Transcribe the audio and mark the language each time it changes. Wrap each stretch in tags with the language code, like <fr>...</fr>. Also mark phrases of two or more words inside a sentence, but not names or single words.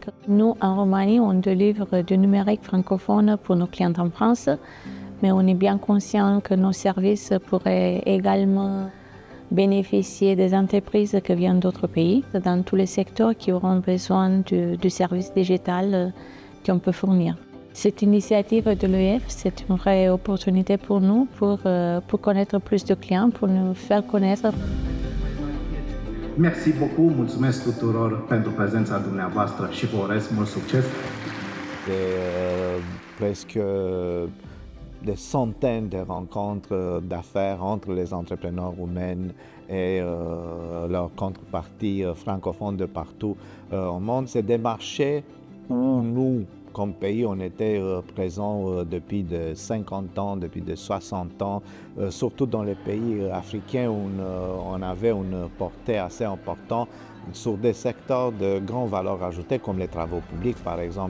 <fr>Nous, en Roumanie, on délivre du numérique francophone pour nos clients en France, mais on est bien conscient que nos services pourraient également bénéficier des entreprises qui viennent d'autres pays, dans tous les secteurs qui auront besoin du service digital qu'on peut fournir. Cette initiative de l'OIF, c'est une vraie opportunité pour nous, pour connaître plus de clients, pour nous faire connaître. Merci beaucoup,</fr> <ro>mulțumesc tuturor pentru prezența dumneavoastră și vă urez mult succes.</ro> <fr>Presque des centaines de rencontres d'affaires entre les entrepreneurs roumains et leurs contreparties francophones de partout au monde. C'est des marchés où nous, comme pays, on était présents depuis de 50 ans, depuis de 60 ans, surtout dans les pays africains où on avait une portée assez importante sur des secteurs de grande valeur ajoutée comme les travaux publics par exemple.</fr>